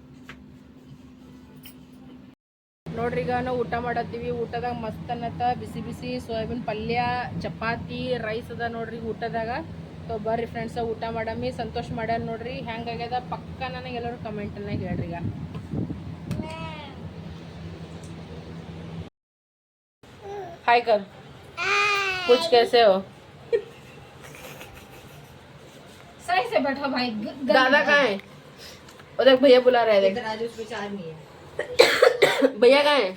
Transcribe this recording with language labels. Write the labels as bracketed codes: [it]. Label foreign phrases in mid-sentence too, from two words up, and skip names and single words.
[kn] ನೋಡ್ರಿ ಈಗ ನಾವು ಊಟ ಮಾಡತ್ತೀವಿ. ಊಟದಾಗ ಮಸ್ತ್ ಅನ್ನತ್ತ, ಬಿಸಿ ಬಿಸಿ ಸೋಯಾಬೀನ್ ಪಲ್ಯ, ಚಪಾತಿ, ರೈಸ್ ಅದ ನೋಡ್ರಿ ಊಟದಾಗ. ಸೊ ಬರ್ರಿ ಫ್ರೆಂಡ್ಸ್ ಊಟ ಮಾಡಮ್ಮಿ. ಸಂತೋಷ್ ಮಾಡ್ಯಾರ ನೋಡ್ರಿ, ಹೆಂಗಾಗ್ಯದ ಪಕ್ಕ ನನಗೆ ಎಲ್ಲರೂ ಕಮೆಂಟನ್ನಾಗ ಹೇಳ್ರಿ ಈಗ. [hi] हाय कर, कुछ कैसे हो? सही से बैठो भाई। दादा कहाँ है? और देख भैया बुला रहे हैं, देख भैया कहाँ है?